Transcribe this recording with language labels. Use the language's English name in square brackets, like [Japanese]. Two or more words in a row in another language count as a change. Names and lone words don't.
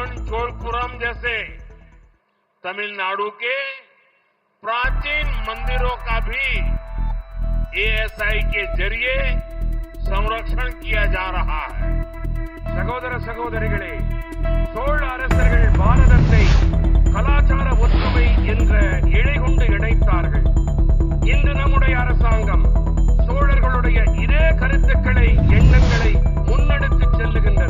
[Hindi] चोलपुरम जैसे तमिलनाडु के प्राचीन मंदिरों का भी एएसआई के जरिए संरक्षण किया जा रहा है. [Tamil] சகோதர சகோதரிகளே, சோழ அரசர்கள் பாரதத்தை கலாச்சார ஒற்றுமை என்ற இழை கொண்டு இணைத்தார்கள். இன்று நம்முடைய அரசாங்கம் சோழர்களுடைய இதே கருத்துக்களை, எண்ணங்களை முன்னெடுத்து செல்லுகின்றது.